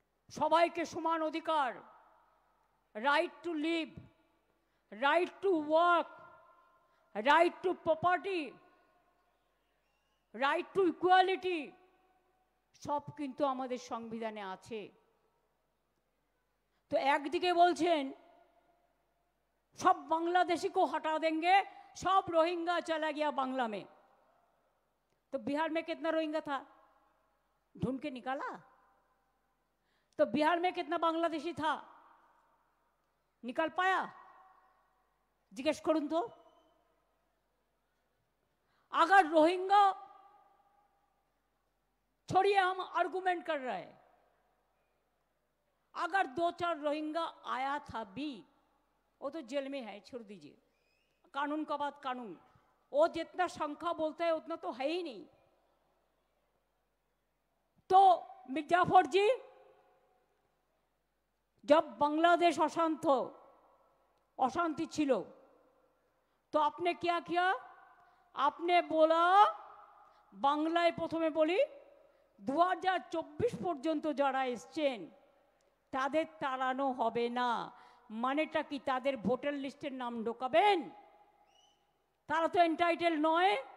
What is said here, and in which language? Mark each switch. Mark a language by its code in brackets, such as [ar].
[bn] সবাইকে সমান অধিকার, right two leave, right to work, right two property, right to equality, সব কিন্তু আমাদের সংবিধানে আছে। [hi] तो [bn] একদিকে বলছেন [hi] सब बांग्लादेशी को हटा देंगे, सब रोहिंग्या चला गया बांग्ला में। तो बिहार में कितना रोहिंग्या था, ढूंढ के निकाला? तो बिहार में कितना बांग्लादेशी था, निकाल पाया? [bn] जिज्ञेस करुन तो। [hi] अगर रोहिंग्या छोड़िए, हम आर्गुमेंट कर रहे हैं, अगर 2-4 रोहिंग्या आया था भी, वो तो जेल में है, छोड़ दीजिए, कानून का बात कानून। वो जितना संख्या बोलता है उतना तो है ही नहीं। तो मिर्जाफर जी, जब बांग्लादेश अशांति छिलो, तो आपने क्या किया? आपने बोला, [bn] बांग्लाয় প্রথমে বলি 2024 পর্যন্ত যারা এসেছেন তাদের তাড়ানো হবে না। মানেটা কি? তাদের ভোটার লিস্টের নাম ঢোকাবেন? তারা তো এন্টাইটেল নয়।